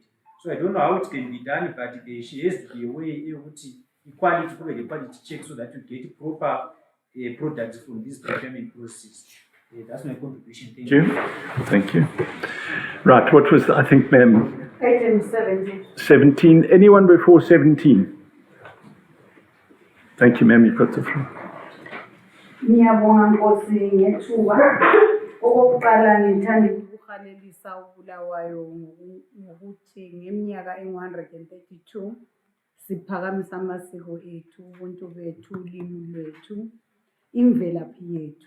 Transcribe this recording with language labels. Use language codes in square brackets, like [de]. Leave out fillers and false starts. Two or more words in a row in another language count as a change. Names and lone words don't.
[en] So I don't know how it can be done, but there has to be a way equality to the quality check so that you get proper products from this procurement process. That's my contribution. Thank you. Thank you. Right, what was, I think, ma'am? Item 17. 17. Anyone before 17? Thank you, ma'am. You've got the floor. [nd] Ngiyabonga Nkosi ngethuba. Okokuqala ngithanda ukuhalelisa uBulawayo ngokuthi ngeminyaka engu-132 siphakamisa amasiko ethu, ubuntu bethu, ulimi lwethu, imvelaphi yethu.